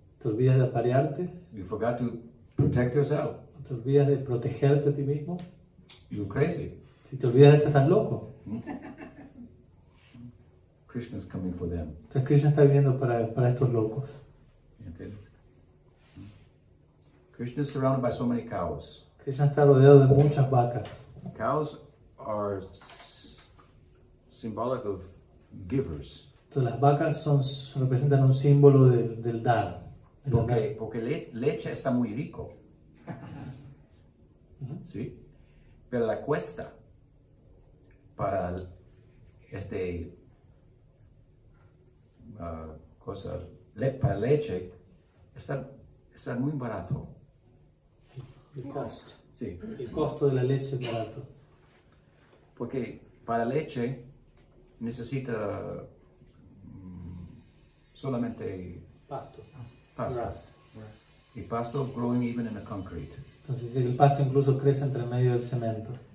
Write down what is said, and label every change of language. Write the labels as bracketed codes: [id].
[es] ¿Te olvidas de aparearte? [en] You forgot to protect yourself? [es] ¿Te olvidas de protegerte a ti mismo? [en] You're crazy. [es] Si te olvidas de esto, estás loco. [en] Krishna is coming for them. [es] Entonces Krishna está viniendo para estos locos. ¿Entiendes? [en] Krishna is surrounded by so many cows. [es] Krishna está rodeado de muchas vacas. [en] Cows are symbolic of givers. [es] Entonces las vacas representan un símbolo del dar. Porque leche está muy rico. ¿Sí? Pero la cuesta para para leche está muy barato. El costo. Sí. El costo de la leche es barato. Porque para leche necesita solamente Pasto. pasto. [en] Grass. [es] Y pasto [en] growing even in the concrete. [es] Entonces el pasto incluso crece entre medio del cemento.